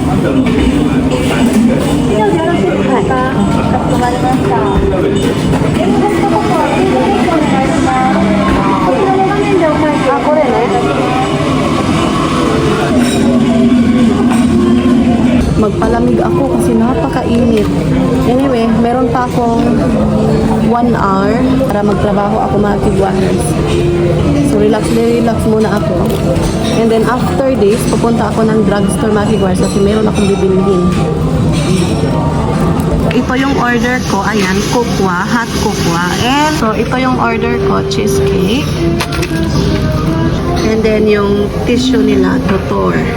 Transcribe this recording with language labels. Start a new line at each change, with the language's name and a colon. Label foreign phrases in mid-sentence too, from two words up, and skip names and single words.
Japanese: 以上でよろしいですか？かしこまりました。これね。
Filipino: magpalamig ako kasi napakainit. Anyway, meron pa akong 1 hour para magtrabaho ako mga kigwahers. So relax muna ako.
English: And then after this,
Filipino: pupunta ako ng drugstore mga kigwahers kasi meron akong bibilihin. Ito yung order ko, ayan, kukwa, hot kukwa.
English: And so
Filipino: ito yung order ko, cheesecake.
English: And then
Filipino: yung tissue nila, tutor.